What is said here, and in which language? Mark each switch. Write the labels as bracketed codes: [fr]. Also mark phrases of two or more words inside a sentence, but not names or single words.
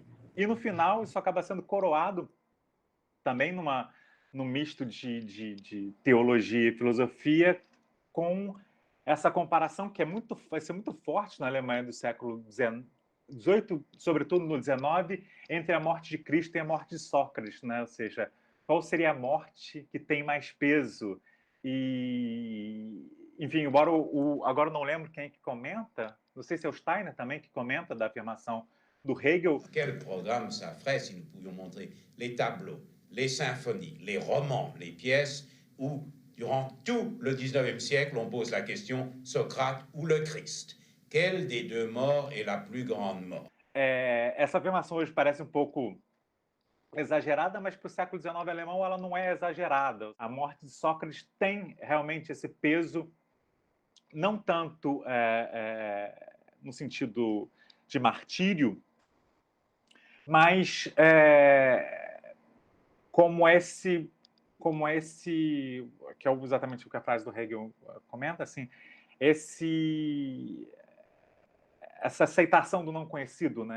[pt] E, no final, isso acaba sendo coroado também num misto de teologia e filosofia, com essa comparação que vai ser muito forte na Alemanha do século XVIII, sobretudo no XIX, entre a morte de Cristo e a morte de Sócrates, né? Ou seja, qual seria a morte que tem mais peso? E, enfim, embora agora não lembro quem é que comenta, não sei se é o Steiner também que comenta da afirmação do Hegel. [fr] Quel programme ça ferait si nous pouvions montrer les tableaux, les symphonies, les romans, les pièces où, durant tout le XIXe siècle, on pose la question Socrate ou le Christ? Quelle des deux morts est la plus grande mort? [pt] Essa afirmação hoje parece um pouco exagerada, mas para o século XIX alemão ela não é exagerada. A morte de Sócrates tem realmente esse peso, não tanto no sentido de martírio, mas como esse, que é exatamente o que a frase do Hegel comenta, assim, essa aceitação do não conhecido, né?